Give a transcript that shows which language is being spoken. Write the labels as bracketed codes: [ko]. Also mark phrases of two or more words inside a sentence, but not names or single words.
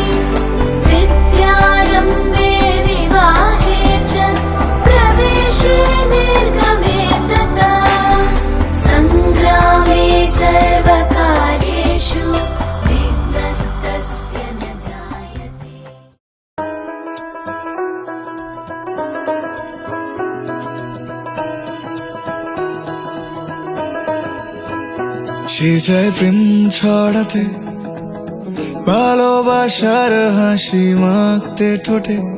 [sa] विद्यारम्भे विवाहे च प्रवेशे निर्गमे तथा, सङ्ग्रामे सर्वकार्येषु विघ्नस्तस्य न जायते। [bn] সে চায় প্রেম ছড়াতে, ভালোবাসার হাসি মাখতে ঠোঁটে।